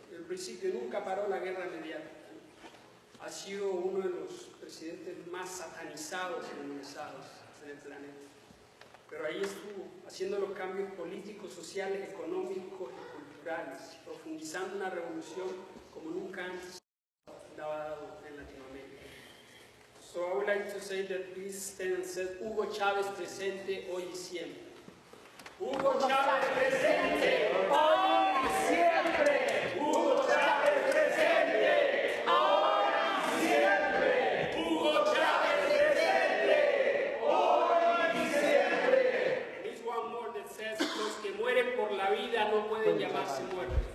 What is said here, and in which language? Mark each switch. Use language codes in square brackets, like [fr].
[es] El principio nunca paró la guerra mediática. Ha sido uno de los presidentes más satanizados y demonizados en el planeta. Pero ahí estuvo, haciendo los cambios políticos, sociales, económicos y culturales, profundizando una revolución como nunca antes dado en Latinoamérica. [en] So I would like to say that please stand and say, [es] Hugo Chavez presente hoy y siempre. Hugo Chavez presente hoy y siempre. Hugo Chavez presente hoy y siempre. Hugo Chavez presente hoy y siempre. [en] There is one more that says, [es] los que mueren por la vida no pueden llamarse muertos.